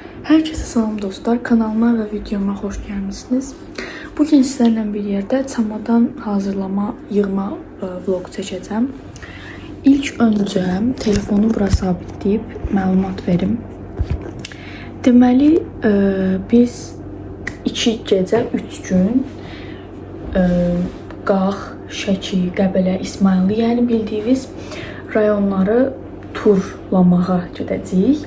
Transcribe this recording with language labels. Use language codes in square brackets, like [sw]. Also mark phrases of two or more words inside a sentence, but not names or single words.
[tr] Herkese salam dostlar, kanalıma ve videoma hoş gelmişsiniz. [az] Bugün sizlerle bir yerde çamadan hazırlama, yığma vlog çəkəcəm. İlk önce telefonu bura sabitleyip məlumat verim. Deməli, biz 2 gecə 3 gün Qax, Şəki, Qəbələ, İsmayıllı, yəni bildiyiniz rayonları turlamağa gedəcəyik.